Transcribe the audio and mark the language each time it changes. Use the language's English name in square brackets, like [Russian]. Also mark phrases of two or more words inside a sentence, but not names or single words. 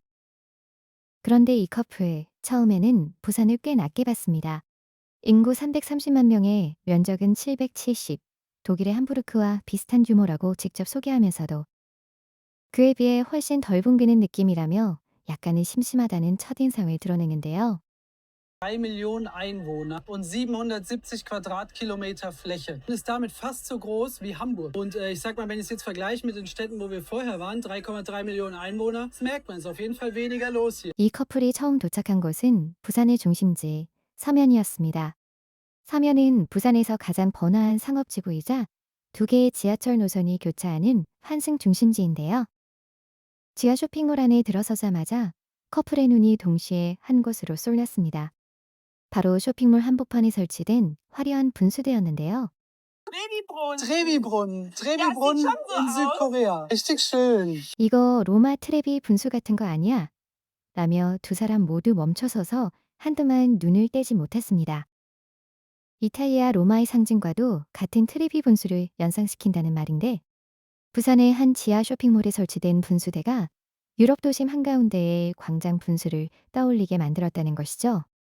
[Korean] 그런데 이 커플, 처음에는 부산을 꽤 낮게 봤습니다. 인구 330만 명에 면적은 770, 독일의 함부르크와 비슷한 규모라고 직접 소개하면서도 그에 비해 훨씬 덜 붐비는 느낌이라며 약간은 심심하다는 첫인상을 드러내는데요. [German] 3 Millionen Einwohner und 770 Quadratkilometer Fläche. Ist damit fast so groß wie Hamburg. Und ich sag mal, wenn ich es jetzt vergleiche mit den Städten, wo wir vorher waren, 3,3 Millionen Einwohner, das merkt man, es ist auf jeden Fall weniger los hier. [Korean] 이 커플이 처음 도착한 곳은 부산의 중심지 서면이었습니다. 서면은 부산에서 가장 번화한 상업지구이자 두 개의 지하철 노선이 교차하는 환승 중심지인데요. 지하 쇼핑몰 안에 들어서자마자 커플의 눈이 동시에 한 곳으로 쏠렸습니다. 바로 쇼핑몰 한복판에 설치된 화려한 분수대였는데요. [German] Babybrunnen. Trevi-Brunnen. Ja, es sieht Trevi-Brunnen schon so in aus. Südkorea. Richtig schön. [Korean] 이거 로마 트레비 분수 같은 거 아니야? 라며 두 사람 모두 멈춰서서 한동안 눈을 떼지 못했습니다. 이탈리아 로마의 상징과도 같은 트레비 분수를 연상시킨다는 말인데 부산의 한 지하 쇼핑몰에 설치된 분수대가 유럽 도심 한가운데의 광장 분수를 떠올리게 만들었다는 것이죠.